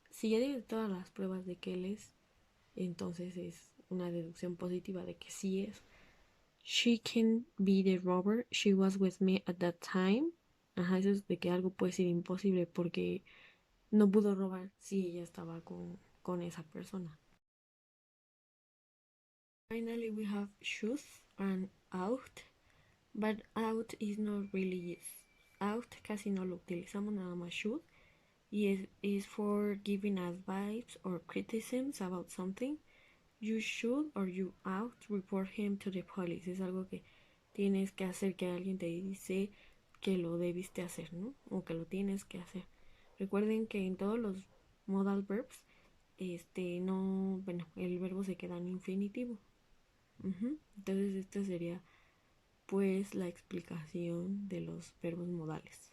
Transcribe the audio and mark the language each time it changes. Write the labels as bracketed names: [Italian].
[Spanish] Si ya tiene todas las pruebas de que él es, entonces es una deducción positiva de que sí es. [English] She can be the robber, she was with me at that time. [Spanish] Eso es de que algo puede ser imposible porque no pudo robar si ella estaba con esa persona. [English] Finally, we have should and out, but out is not really used. [Spanish] Out casi no lo utilizamos, nada más should. [English] Y is for giving advice or criticisms about something. You should or you ought report him to the police. [Spanish] Es algo que tienes que hacer, que alguien te dice que lo debiste hacer, ¿no? O que lo tienes que hacer. Recuerden que en todos los modal verbs, no, bueno, el verbo se queda en infinitivo. Entonces esta sería pues la explicación de los verbos modales.